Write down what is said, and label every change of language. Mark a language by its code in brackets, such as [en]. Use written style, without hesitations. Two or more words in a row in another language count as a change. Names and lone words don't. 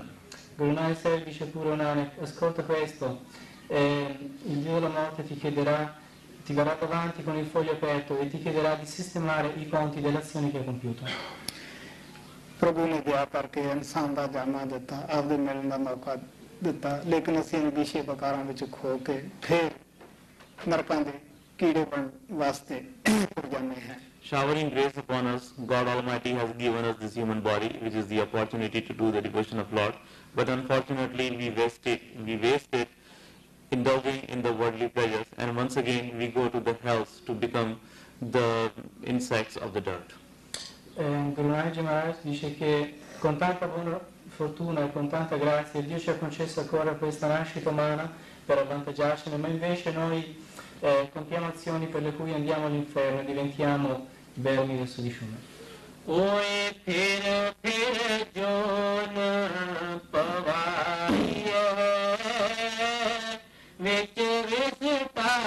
[it] Guru Nanak Sahib dice pure Nanak, ascolta questo, il Dio della morte ti verrà davanti con il foglio aperto e ti chiederà di sistemare i conti delle azioni che hai compiuto. [pa] ਪ੍ਰਭੂ ਨੇ ਦਇਆ ਕਰਕੇ ਇਨਸਾਨ ਦਾ ਜਾਨਾ ਦਿੱਤਾ, ਆਪਦੇ ਮਿਲਣ ਦਾ ਮੌਕਾ ਦਿੱਤਾ, ਲੇਕਿਨ ਅਸੀਂ ਵਿਸ਼ੇ ਵਕਾਰਾਂ ਵਿੱਚ ਖੋ ਕੇ ਫਿਰ ਨਰਕਾਂ ਦੇ ਕੀੜੇ ਬਣਨ ਵਾਸਤੇ ਤੁਰ ਜਾਂਦੇ ਹਾਂ। [en] Showering grace upon us, God Almighty has given us this human body, which is the opportunity to do the devotion of Lord. But unfortunately, we waste it indulging in the worldly pleasures, and once again we go to the hells to become the insects of the dirt. [it] Guru Nanak Maharaj dice che con tanta buona fortuna e con tanta grazia Dio ci ha concesso ancora questa nascita umana per avvantaggiarcene, ma invece noi compiamo azioni per le cui andiamo all'inferno e diventiamo vermi del sudiciume. [pa] ਓਏ ਫਿਰ ਜੂਨ ਪਵਾਈਏ ਵਿੱਚ visita